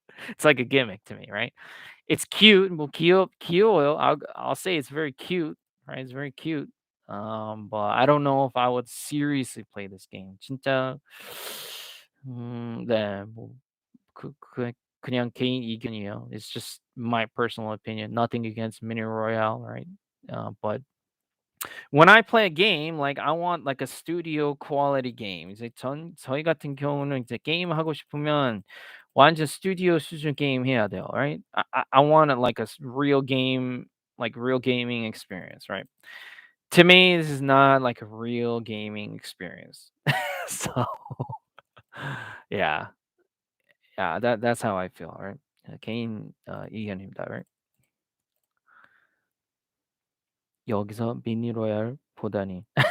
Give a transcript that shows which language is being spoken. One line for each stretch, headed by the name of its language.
English: It's like a gimmick to me, right? It's cute.
Korean: 뭐 귀여워요.
English: I'll say it's very cute, right? It's very cute. But I don't know if I would seriously play this game.
Korean: 진짜 네. 뭐 그냥 개인 의견이에요.
English: It's just my personal opinion. Nothing against Mini Royale, right? But when I play a game, like I want like a studio quality game.
Korean: 이제 저희 같은 경우는 이제 게임 하고 싶으면 완전 스튜디오 수준 게임 해야 돼요,
English: right? I want it like real game, like real gaming experience, right? To me, this is not like a real gaming experience. So yeah, yeah, that's how I feel, right?
Korean: 개인 의견입니다,
English: right?
Korean: 여기서 미니 로얄 보다니.